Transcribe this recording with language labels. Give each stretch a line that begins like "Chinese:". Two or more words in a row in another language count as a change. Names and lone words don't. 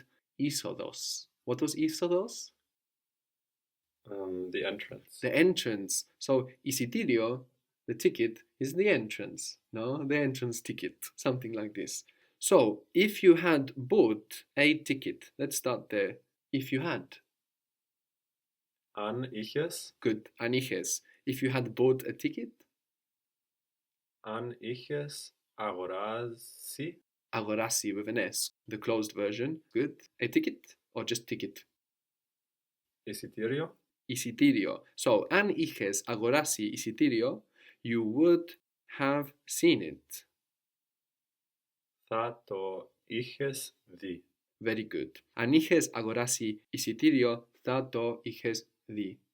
English: Είσοδος. What was είσοδος? The entrance. The entrance. So εισιτήριο, the ticket, is the entrance. No, the entrance ticket, something like this. So if you had bought a ticket, let's start there. If you had.
Greek: Αν είχες. Good. Αν είχες.
English: If you had bought a ticket.
Greek: Αν είχες αγοράσει.
English: Αγοράσει with an S. The closed version. Good. A ticket or just ticket?
Greek: Εισιτήριο. Εισιτήριο. So, αν είχες αγοράσει εισιτήριο,
English: you would have seen it.
Greek: Θα το είχες δει.
English: Very good.
Greek: Αν είχες αγοράσει εισιτήριο, θα το είχες δει.